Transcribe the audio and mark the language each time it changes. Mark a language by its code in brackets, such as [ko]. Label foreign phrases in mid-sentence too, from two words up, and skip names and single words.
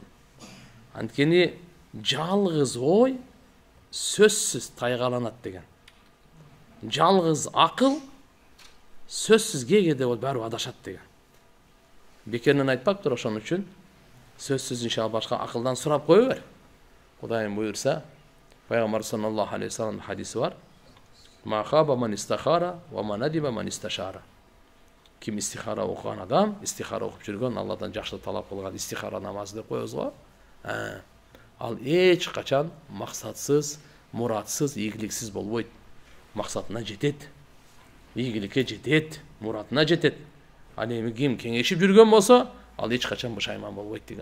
[ky] Анткени жалгыз ой сөзсүз тайгаланат деген. Жалгыз акыл сөзсүз кээде баары адашат деген. Бекеринен айтпаптыр, ошон үчүн сөзсүз иншалла башка акылдан сурап кое бер. Кудайым буйрса, Пайгамбар саллаллаху алейхи ва саллам хадиси бар. [ar] ما خاب من استخار و ما ندم من استشار. [ky] Ким истихара окуган адам, истихара окуп жүргөн, Алладан жакшылык талап кылган истихара намазы деп коебуз го. ал эч качан максатсыз, muratсыз, ийгиликсиз болбойт. Максатына жетет, ийгиликке жетет, муратына жетет. Ал эми ким кеңешип жүргөн болсо, ал эч качан бушайман болбойт деген.